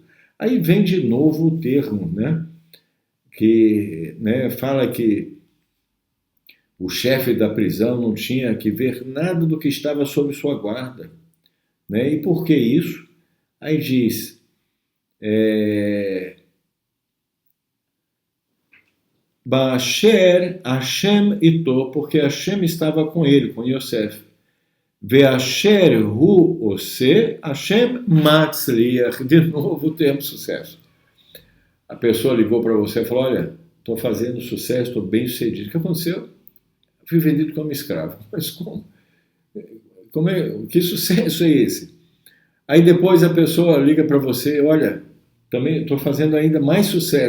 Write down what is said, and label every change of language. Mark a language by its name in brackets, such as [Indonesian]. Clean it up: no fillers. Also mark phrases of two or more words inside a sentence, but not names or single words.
[Portuguese] Aí vem de novo o termo, né, que fala que o chefe da prisão não tinha que ver nada do que estava sob sua guarda. Né? E por que isso? Aí diz, [Hebrew] באשר השם אתו, [Portuguese] porque Hashem estava com ele, com Yosef. [Hebrew] ואשר הוא עושה השם מצליח. [Portuguese] De novo o termo sucesso. A pessoa ligou para você e falou, olha, estou fazendo sucesso, estou bem sucedido. O que aconteceu? Fui vendido como escravo. Mas como? Que sucesso é esse? Aí depois a pessoa liga para você, olha, também estou fazendo ainda mais sucesso.